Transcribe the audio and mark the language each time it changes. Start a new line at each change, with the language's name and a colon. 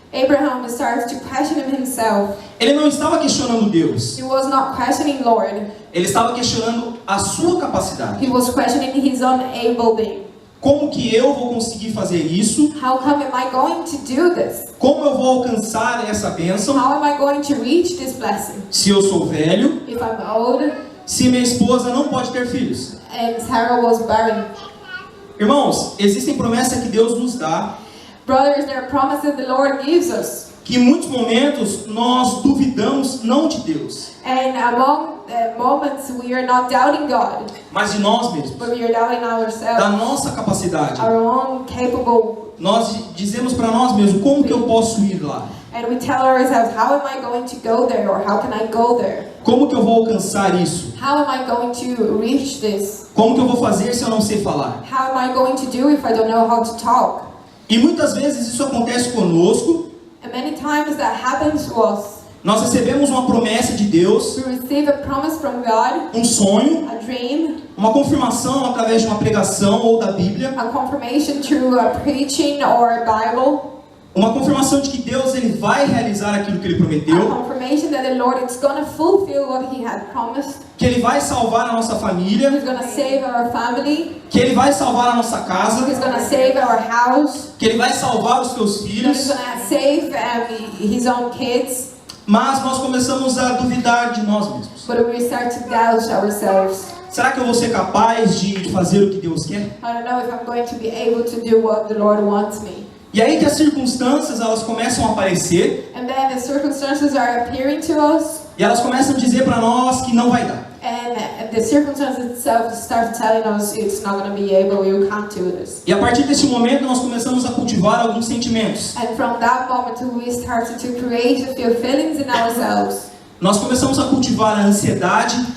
English: Abraham starts to question himself.
Portuguese: Ele não estava questionando Deus.
English: He was not questioning Lord.
Portuguese: Ele estava questionando a sua capacidade.
English: He was questioning his own ability.
Portuguese: Como que eu vou conseguir fazer isso?
English: How come am I going to do this?
Portuguese: Como eu vou alcançar essa bênção?
English: How am I going to reach this blessing?
Portuguese: Se eu sou velho,
English: If I'm old
Portuguese: se minha esposa não pode ter filhos.
English: and Sarah was barren.
Portuguese: Irmãos, existem promessas que Deus nos dá.
English: Brothers, there are promises the Lord gives us.
Portuguese: Que em muitos momentos nós duvidamos não de Deus,
English: And among the moments we are not doubting God,
Portuguese: mas de nós mesmos,
English: but we are doubting
Portuguese: da
English: ourselves,
Portuguese: nossa capacidade.
English: our own capable.
Portuguese: Nós dizemos para nós mesmos, como que eu posso ir lá?
English: And we tell ourselves, how am I going to go there, or how can I go there?
Portuguese: Como que eu vou alcançar isso?
English: How am I going to reach this?
Portuguese: Como que eu vou fazer se eu não sei falar?
English: How am I going to do if I don't know how to talk?
Portuguese: E muitas vezes isso acontece conosco.
English: And many times that happens to us.
Portuguese: Nós recebemos uma promessa de Deus,
English: We receive a promise from God,
Portuguese: um sonho,
English: a dream,
Portuguese: uma confirmação através de uma pregação ou da Bíblia,
English: a confirmation through a preaching or a Bible,
Portuguese: uma confirmação de que Deus ele vai realizar aquilo que Ele
English: a
Portuguese: prometeu,
English: confirmation that the Lord is going to fulfill what He had promised.
Portuguese: que Ele vai salvar a nossa família,
English: He's going to save our family.
Portuguese: que Ele vai salvar a nossa casa,
English: He's going to save our house.
Portuguese: que Ele vai salvar os teus
English: He's
Portuguese: filhos,
English: going to save His own kids.
Portuguese: mas nós começamos a duvidar de nós mesmos.
English: But we start to doubt ourselves.
Portuguese: Será que eu vou ser capaz de fazer o que Deus quer?
English: I don't know if I'm going to be able to do what the Lord wants me.
Portuguese: E aí que as circunstâncias elas começam a aparecer
English: And then the circumstances are appearing to us.
Portuguese: e elas começam a dizer para nós que não vai dar.
English: And the circumstances itself start telling us it's not going to be able, you can't do this.
Portuguese: E a partir desse momento nós começamos a cultivar alguns sentimentos.
English: And from that moment we started to create a few feelings in ourselves.
Portuguese: Nós começamos a cultivar a ansiedade,